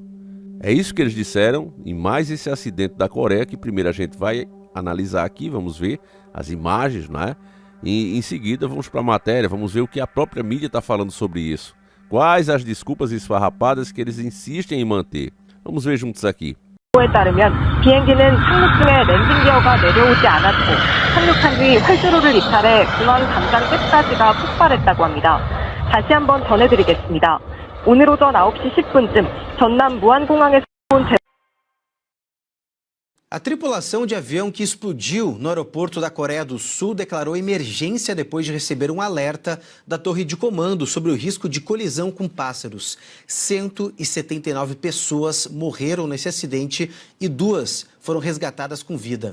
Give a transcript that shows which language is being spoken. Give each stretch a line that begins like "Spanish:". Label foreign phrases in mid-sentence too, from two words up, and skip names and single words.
Portuguese: É isso que eles disseram, e mais esse acidente da Coreia, que primeiro a gente vai analisar aqui, vamos ver as imagens, né? E em seguida vamos para a matéria, vamos ver o que a própria mídia está falando sobre isso. Quais as desculpas esfarrapadas que eles insistem em manter. Vamos ver juntos aqui.
Korean: 에 따르면 비행기는 착륙 중에 랜딩 기어가 내려오지 않았고 착륙한 뒤 활주로를 이탈해 공항 담장 끝까지가 폭발했다고 합니다. 다시 한번 전해드리겠습니다. 오늘 오전 9시 10분쯤 전남 무안공항에서 온
Portuguese: A tripulação de avião que explodiu no aeroporto da Coreia do Sul declarou emergência depois de receber um alerta da torre de comando sobre o risco de colisão com pássaros. 179 pessoas morreram nesse acidente e 2 foram resgatadas com vida.